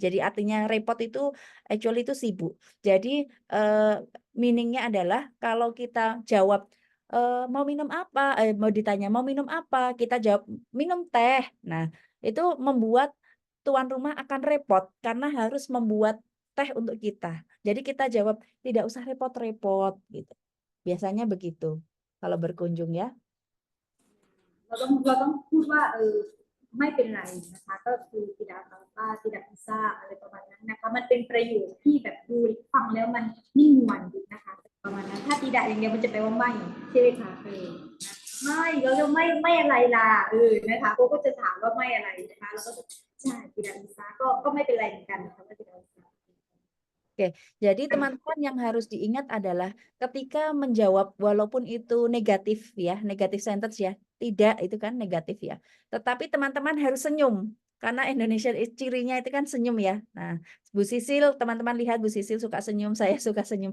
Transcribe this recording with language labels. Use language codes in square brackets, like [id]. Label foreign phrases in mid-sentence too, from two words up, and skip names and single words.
[id] Jadi artinya repot itu actually itu sibuk. Jadi meaningnya adalah kalau kita jawab mau minum apa, mau ditanya mau minum apa, kita jawab minum teh. Nah, itu membuat tuan rumah akan repot karena harus membuat teh untuk kita. Jadi kita jawab tidak usah repot-repot gitu. Biasanya begitu kalau berkunjung ya. [th] เราต้องพูดว่าไม่เป็นไรนะคะก็คือ [id] tidak apa-apa tidak bisa [th] อะไรประมาณนั้นนะคะมันเป็นประโยคที่แบบดูฟังแล้วมันนิ่งนวลดีนะคะประมาณนั้นถ้า tidak อย่างเดียวมันจะแปลว่าไม่ใช่ไหมคะไม่เราจะไม่อะไรล่ะนะคะเขาก็จะถามว่าไม่อะไรนะคะแล้วก็ใช่ [id] tidak bisa [th] ก็ไม่เป็นไรเหมือนกันนะคะว่า [id] tidak bisa. Oke, jadi teman-teman yang harus diingat adalah ketika menjawab walaupun itu negatif ya, negatif sentence ya, tidak itu kan negatif ya. Tetapi teman-teman harus senyum karena Indonesia cirinya itu kan senyum ya. Nah, Bu Sisil, teman-teman lihat Bu Sisil suka senyum, saya suka senyum.